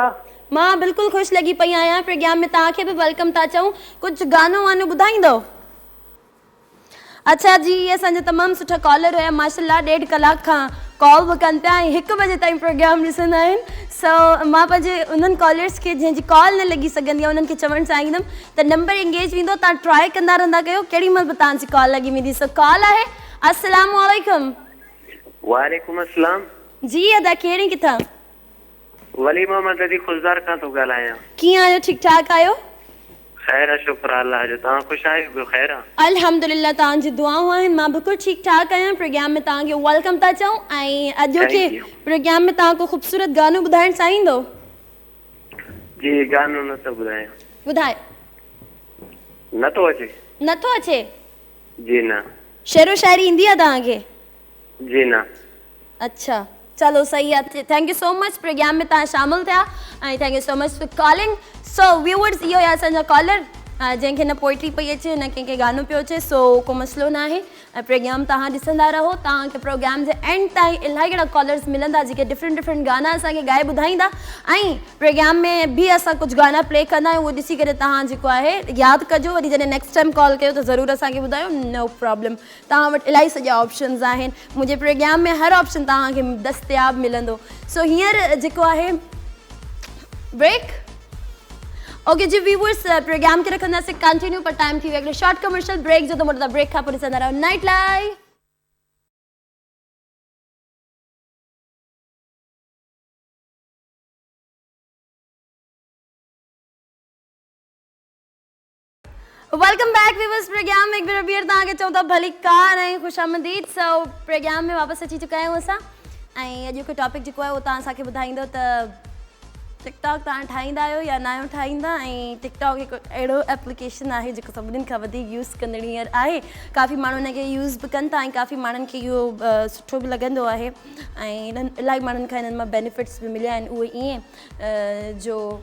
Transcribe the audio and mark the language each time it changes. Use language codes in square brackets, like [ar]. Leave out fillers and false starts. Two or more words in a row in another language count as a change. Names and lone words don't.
[sd] मां बिल्कुलु ख़ुशि लॻी पई आहियां प्रोग्राम में तव्हांखे बि वेलकम था चऊं कुझु गानो वानो ॿुधाईंदो अच्छा जी इहे असांजा तमामु सुठा कॉलर हुया माशाल्लाह 1.5 कलाक खां कॉल बि कनि पिया ऐं 1 बजे ताईं प्रोग्राम ॾिसंदा आहिनि सो मां पंहिंजे उन्हनि कॉलर्स खे जंहिंजी कॉल न लॻी सघंदी आहे उन्हनि खे चवणु चाहींदमि त [en] number engaged [sd] वेंदो तव्हां ट्राए कंदा रहंदा कयो केॾी महिल बि तव्हांजी कॉल लॻी वेंदी सो कॉल आहे [ar] السلام عليكم وعليكم السلام [sd] जी अदा कहिड़ी किथां वली मोहम्मद अदी खुशदार खां थो ॻाल्हायां कीअं आहियो ठीकु ठाक आहियो ख़ैर आहे शुक्र अल्लाह जो तव्हां ख़ुशि आहियो ॿियो ख़ैर आहे अल्हम्दुलिल्लाह तव्हांजी दुआऊं आहिनि मां बिल्कुलु ठीकु ठाक आहियां प्रोग्राम में तव्हांखे वेलकम था चऊं ऐं अॼोके प्रोग्राम में तव्हां को ख़ूबसूरत गानो ॿुधाइणु चाहींदो जी गानो नथो ॿुधायां ॿुधायो नथो अचे जी न शेरो शाइरी ईंदी आहे तव्हांखे जी न अच्छा चलो सही आहे [en] thank you so much [sd] प्रोग्राम में तव्हां शामिल थिया ऐं [en] thank you so much for calling so viewers [sd] इहो आहे असांजा कॉलर जंहिंखे न पोइट्री पई अचे न कंहिंखे गानो पियो अचे सो को मसइलो न आहे ऐं प्रोग्राम तव्हां ॾिसंदा रहो तव्हांखे प्रोग्राम जे एंड ताईं इलाही अहिड़ा कॉलर्स मिलंदा जेके डिफरेंट गाना असांखे ॻाए ॿुधाईंदा ऐं प्रोग्राम में बि असां कुझु गाना प्ले कंदा आहियूं उहो ॾिसी करे तव्हां जेको आहे यादि कजो वरी जॾहिं [en] next time call [sd] कयो त ज़रूरु असांखे ॿुधायो [en] no problem [sd] तव्हां वटि इलाही सॼा ऑप्शन्स आहिनि मुंहिंजे प्रोग्राम में हर ऑप्शन तव्हांखे दस्तियाबु मिलंदो सो हींअर जेको आहे [en] break okay [sd] जी व्यूअर्स प्रोग्राम खे रखंदासीं कंटिन्यू पर टाइम थी वियो हिकिड़ो [en] short commercial break [sd] जो त मतिलबु ब्रेक खां पोइ ॾिसंदा रहो नाइट लाइव [en] welcome back viewers [sd] प्रोग्राम में एक बार ॿीहर तव्हांखे चऊं था भली कार ऐं ख़ुशामदीद सो प्रोग्राम में वापसि अची चुका आहियूं असां ऐं अॼु जो टॉपिक जेको आहे उहो तव्हां असांखे ॿुधाईंदो त टिकटॉक तव्हां ठाहींदा आहियो या नयो ठाहींदा ऐं टिकटॉक हिकु अहिड़ो एप्लीकेशन आहे जेको सभिनीनि खां वधीक यूज़ कंदड़ हींअर आहे काफ़ी माण्हू हिनखे यूज़ बि कनि था ऐं काफ़ी माण्हुनि खे इहो सुठो बि लॻंदो आहे ऐं हिननि इलाही माण्हुनि खां हिननि मां बेनिफिट्स बि मिलिया आहिनि उहे ईअं जो